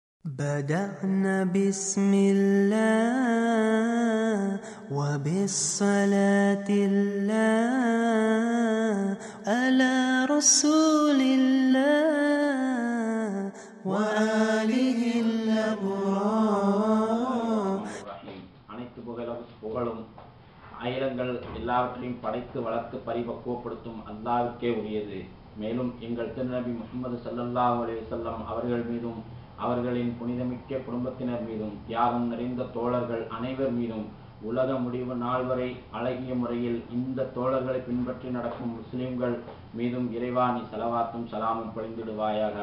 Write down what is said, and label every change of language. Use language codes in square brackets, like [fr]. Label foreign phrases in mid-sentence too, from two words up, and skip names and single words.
[ar] بدأنا بسم الله وبالصلاة الله على رسول الله وآله الأبرار. [ta] அனைத்து புகழும் ஆயிரங்கள் எல்லாவற்றையும் படைத்து வளர்த்து பரிபக்குவப்படுத்தும் அல்லாஹ்வுக்கே உரியது. மேலும் எங்கள் திருநபி முஹம்மது [ar] صلى الله عليه وسلم [ta] அவர்கள் மீதும் அவர்களின் புனிதமிக்க குடும்பத்தினர் மீதும் தியாகம் நிறைந்த தோழர்கள் அனைவர் மீதும் உலக முடிவு நாள் வரை அழகிய முறையில் இந்த தோழர்களை பின்பற்றி நடக்கும் முஸ்லிம்கள் மீதும் இறைவா நீ ஸலவாத்தும் சலாமும் பொழிந்திடுவாயாக.